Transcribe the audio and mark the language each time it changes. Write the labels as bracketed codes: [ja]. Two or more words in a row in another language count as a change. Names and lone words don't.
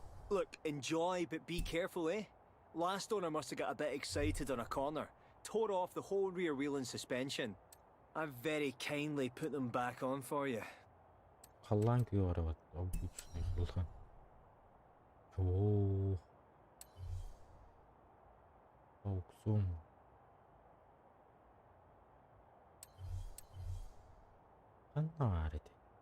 [en] Look, enjoy, but be careful, eh? Last owner must have got a bit excited on a corner. Tore off the whole rear wheel and suspension. I've very kindly put them back on for you. [kk] Қалған күйі қарап жатыр. Обычный қылған. Ооо. Аукцион. Қандай бар еді?